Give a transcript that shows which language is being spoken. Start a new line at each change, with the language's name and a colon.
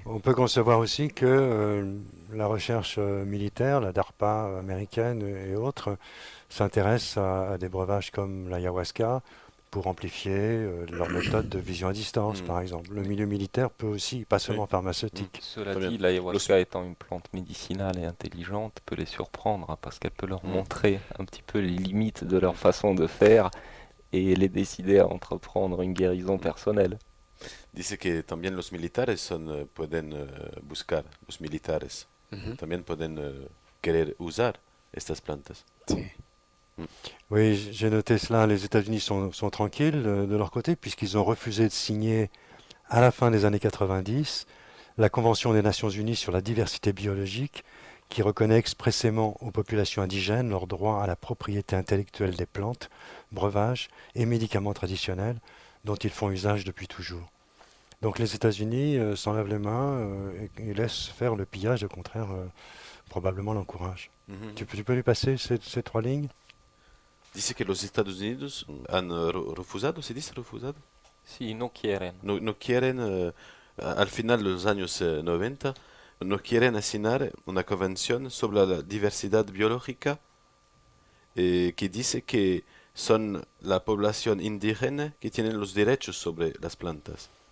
French: On peut concevoir aussi que la recherche militaire, la DARPA américaine et autres, s'intéresse à des breuvages comme l'ayahuasca pour amplifier leur méthode de vision à distance, Mm. par exemple. Le milieu militaire peut aussi, pas seulement Oui. pharmaceutique. Cela Très bien. dit, l'ayahuasca étant une plante médicinale et intelligente, peut les surprendre hein, parce qu'elle peut leur Mm. montrer un petit peu les limites de leur façon de faire et les décider à entreprendre une guérison personnelle.
Spanish: Dice que también los militares pueden buscar, los militares Ujú, también pueden querer usar estas plantas. sí.
French: Oui, j'ai noté cela. Les États-Unis sont tranquilles de leur côté, puisqu'ils ont refusé de signer à la fin des années 90 la Convention des Nations Unies sur la diversité biologique, qui reconnaît expressément aux populations indigènes leur droit à la propriété intellectuelle des plantes, breuvages et médicaments traditionnels dont ils font usage depuis toujours. Donc les États-Unis s'en lavent les mains et laissent faire le pillage, au contraire, probablement l'encouragent. Ujú. Tu peux lui passer ces 3 lignes?
Spanish: Dice que los Estados Unidos han refusado, ¿se dice refusado? Si no quieren. No quieren, al final de los años 90, no quieren asignar una convención sobre la diversidad biológica que dice que son la población indígena que tienen los derechos sobre las plantas.